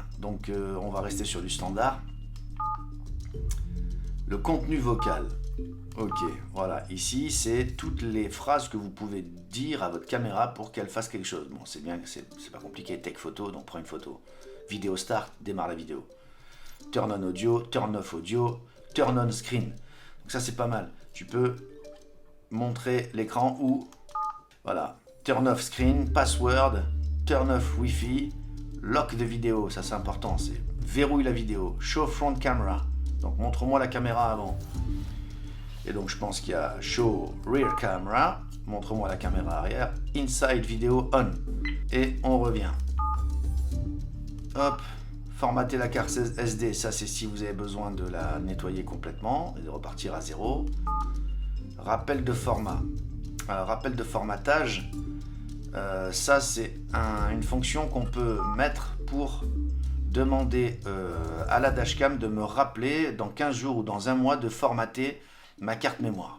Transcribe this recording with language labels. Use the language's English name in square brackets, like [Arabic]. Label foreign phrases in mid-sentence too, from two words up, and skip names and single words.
[French] Donc on va rester sur du standard. Le contenu vocal. Ok, voilà. Ici, c'est toutes les phrases que vous pouvez dire à votre caméra pour qu'elle fasse quelque chose. Bon, c'est bien, c'est pas compliqué. [English] Take photo, [French] donc prends une photo. [English] Vidéo start, [French] démarre la vidéo. [English] Turn on audio, turn off audio, turn on screen. [French] Donc ça, c'est pas mal. Tu peux montrer l'écran ou, voilà, [English] turn off screen, password, turn off Wi-Fi, lock de vidéo. [French] Ça, c'est important. C'est verrouille la vidéo. [English] Show front camera. [French] Donc, montre-moi la caméra avant. Et donc, je pense qu'il y a [English] show rear camera. [French] Montre-moi la caméra arrière. [English] Inside video on. [French] Et on revient. Hop. Formater la carte SD, ça c'est si vous avez besoin de la nettoyer complètement et de repartir à zéro. Rappel de format. Alors, rappel de formatage, ça c'est une fonction qu'on peut mettre pour demander à la dashcam de me rappeler dans 15 jours ou dans un mois de formater ma carte mémoire.